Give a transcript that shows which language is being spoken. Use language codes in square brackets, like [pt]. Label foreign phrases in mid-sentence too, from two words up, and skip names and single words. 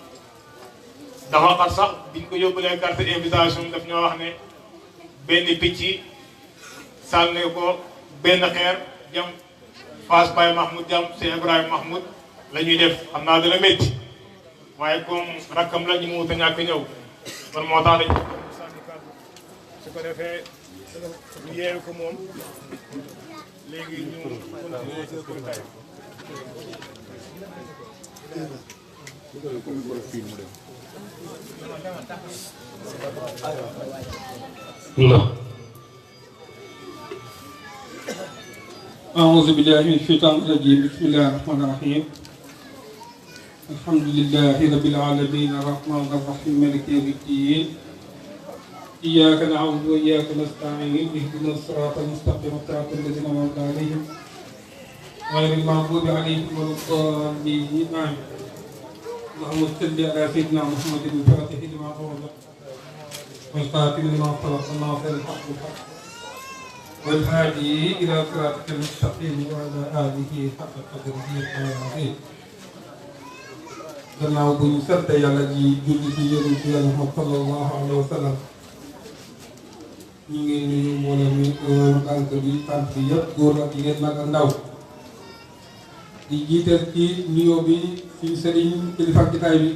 [wo] dafa xat sax biñ ko yóbbulee [fr] carte invitation [wo] daf ñoo wax ne benn picc sànne ko benn xeer jam Fass Baye Mahmoud jam Cheikh Ibrahima Mahmoud la ñuy def xam naa dana métti waaye comme rakkam la ñu mu wut a ñàkk ñëw man moo tax dañ sànni kàddu su ko defee ñu yeewu ko moom léegi ñu continuer ci kurtaay non [ar] أعوذ بالله من الشيطان الرجيم بسم الله الرحمن الرحيم الحمد لله رب العالمين الرحمن الرحيم مالك يوم الدين إياك نعبد وإياك نستعين اهدنا الصراط المستقيم صراط الذين أنعمت عليهم غير المغضوب عليهم ولا الضالين آمين اللهم صل على سيدنا محمد الفاتح لما أغلق والخاتم لما سبق الناصر الحق بالحق والهادي إلى صراطك المستقيم وعلى آله حق قدره العظيم. [wo] gannaaw bu ñu sant yàlla ji julli ci yonent yàlla Muhammad [ar] صلى الله عليه وسلم [wo] ñu ngi nuyu mbooloo mi tànk bi tànk bi yëpp góor ak jigéen mag ak ndaw di jiital ci nuyoo bi suñu sëriñ kilifa kitaay bi